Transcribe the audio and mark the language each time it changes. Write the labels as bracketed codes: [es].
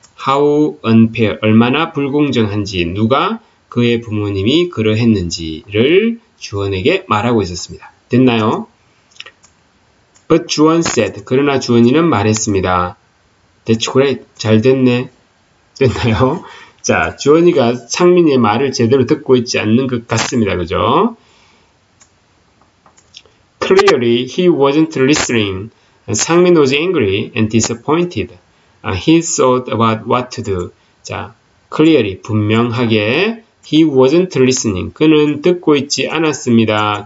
[en] how unfair, [ko] 얼마나 불공정한지, 누가 그의 부모님이 그러했는지를 주원에게 말하고 있었습니다. 됐나요? [en] But [ko] 주원 [en] said, [ko] 그러나 주원이는 말했습니다. [en] That's great, [ko] 잘 됐네. 됐나요? 자, 주원이가 상민이의 말을 제대로 듣고 있지 않는 것 같습니다. 그죠? [en] Clearly, he wasn't listening. 상민 was angry and disappointed. He thought about what to do. [ko] 자, [en] clearly, [ko] 분명하게 [en] he wasn't listening. [ko] 그는 듣고 있지 않았습니다.